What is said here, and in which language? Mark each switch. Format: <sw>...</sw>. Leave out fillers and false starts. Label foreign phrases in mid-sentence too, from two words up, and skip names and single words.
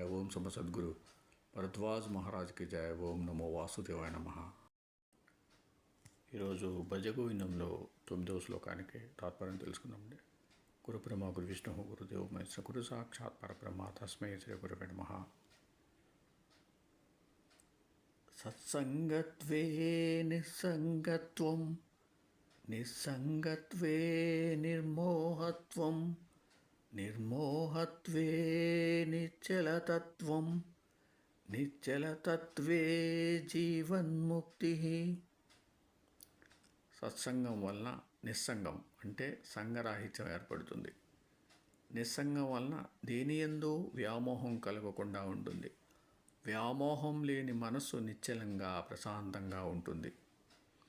<te>ఓం సమ సద్గురు భరద్వాజ్ మహారాజ్కి జయ.</te> <sa>ఓం నమో వాసుదేవాయ నమః.</sa> <te>ఈరోజు భజగోవిందంలో 9వ శ్లోకానికి తాత్పర్యం తెలుసుకుందామండి.</te> <sa>గురు బ్రహ్మ గురు విష్ణు గురుదేవ మహేశ్వర గురు సాక్షాత్ పరబ్రహ్మ తస్మై శ్రీ గురువే నమః. సత్సంగత్వే నిస్సంగత్వం నిస్సంగత్వే నిర్మోహత్వం నిర్మోహత్వే నిశ్చలతత్వం నిశ్చలతత్వే జీవన్ముక్తి.</sa> <te>సత్సంగం వలన నిస్సంగం అంటే సంగరాహిత్యం ఏర్పడుతుంది. నిస్సంగం వలన దేనియందు వ్యామోహం కలగకుండా ఉంటుంది. వ్యామోహం లేని మనస్సు నిశ్చలంగా ప్రశాంతంగా ఉంటుంది.</te>